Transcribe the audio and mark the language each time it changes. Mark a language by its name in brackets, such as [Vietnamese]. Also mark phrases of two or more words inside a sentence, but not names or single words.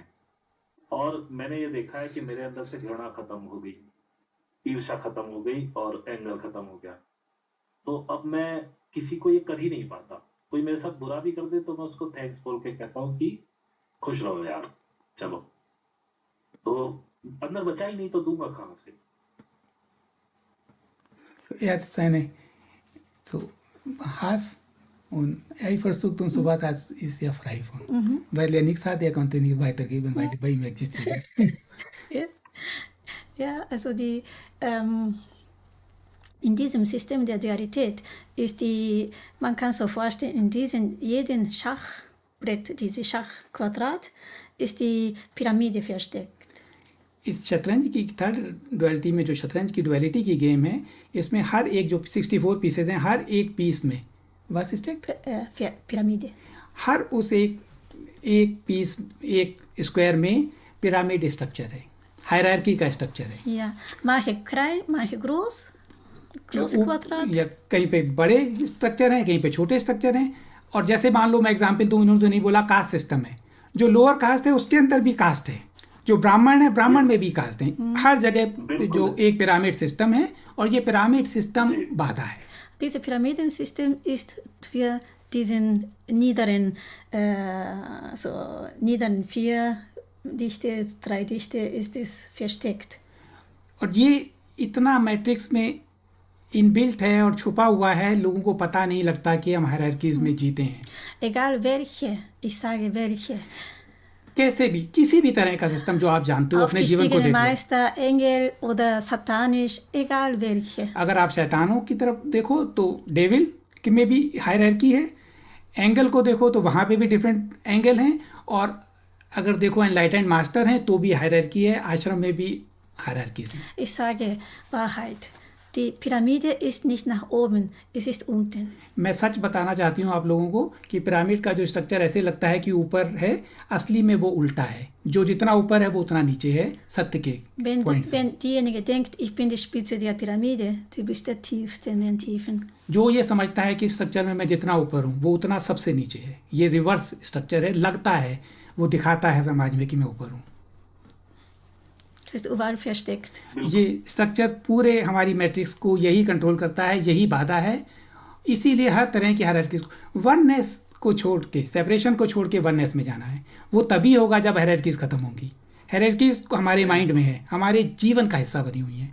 [Hindi] और मैंने ये देखा है कि मेरे अंदर से घृणा खत्म हो गई, ईर्ष्या खत्म हो गई और एंगर खत्म हो गया। तो अब मैं किसी को ये कर ही नहीं पाता। कोई मेरे साथ बुरा भी कर दे तो मैं उसको थैंक्स बोल के कहता हूँ कि खुश रहो यार, चलो। तो अंदर बचा ही नहीं तो दूंगा कहाँ से। [German] Jetzt so Hass und Eifersucht und so weiter ist ja frei von. Weil er nichts hat, er konnte nicht weitergeben, weil bei ihm existiert. Ja, also in diesem System der Dualität ist man kann so vorstellen, in jeden Schachbrett, dieses Schachquadrat, ist die Pyramide versteckt. [Hindi] इस शतरंज की [English] third duality [Hindi] में, जो शतरंज की डुअलिटी की गेम है, इसमें हर एक जो 64 पीसेज हैं, हर एक पीस में बस पिरामिड, हर उस एक पीस, एक स्क्वायर में [English] pyramid structure [Hindi] है, हायरार्की का स्ट्रक्चर है। [German] या manche klein, manche große क्वाड्रेट, [Hindi] या कहीं पे बड़े स्ट्रक्चर हैं, कहीं पे छोटे स्ट्रक्चर हैं। और जैसे मान लो मैं एग्जांपल दूं, इन्होंने तो नहीं बोला [English] caste system [Hindi] है, जो [English] lower caste [Hindi] है उसके अंदर भी कास्ट है, जो ब्राह्मण है ब्राह्मण में भी कास्ट है। हर जगह जो एक [English] pyramid system [Hindi] है, और ये [English] pyramid system [Hindi] बाधा है। [German] Dieses Pyramidensystem ist für diesen niederen 4 Dichte, 3 Dichte ist es versteckt. [Hindi] और ये इतना मैट्रिक्स में इनबिल्ट है और छुपा हुआ है, लोगों को पता नहीं लगता कि हम हायरार्कीज में जीते हैं। [German] Egal welche, ich sage welche. [Hindi] कैसे भी, किसी भी तरह का सिस्टम जो आप जानते हो, अपने जीवन को देख लो। [German] Meister, Engel oder satanisch, egal welche. [Hindi] अगर आप शैतानों की तरफ देखो तो डेविल में भी हायरार्की है, एंगल को देखो तो वहाँ पे भी [English] different angel [Hindi] हैं, और अगर देखो [English] enlightened master [Hindi] हैं तो भी हायरार्की है, आश्रम में भी हायरार्कीज हैं। [German] Ich sage Wahrheit. Die Pyramide ist nicht nach oben, es ist unten. [Hindi] मैं सच बताना चाहती हूँ आप लोगों को कि पिरामिड का जो स्ट्रक्चर ऐसे लगता है कि ऊपर है, असली में वो उल्टा है। जो जितना ऊपर है वो उतना नीचे है, सत्य के पॉइंट से। [German] Wenn diejenige denkt, ich bin die Spitze der Pyramide, du bist der Tiefste in den Tiefen. [Hindi] जो ये समझता है कि स्ट्रक्चर में मैं जितना ऊपर हूँ वो उतना सबसे नीचे है, ये [English] reverse structure [Hindi] है। लगता है, वो दिखाता है समाज में कि मैं ऊपर हूँ। [German] Das ist überall versteckt. [Hindi] ये स्ट्रक्चर पूरे हमारी मैट्रिक्स को यही कंट्रोल करता है, यही बाधा है। इसीलिए हर तरह की हायरार्कीज को, वननेस को छोड़ के, सेपरेशन को छोड़ के वननेस में जाना है। वो तभी होगा जब हायरार्कीज खत्म होंगी। हायरार्कीज हमारे माइंड में है, हमारे जीवन का हिस्सा बनी हुई है।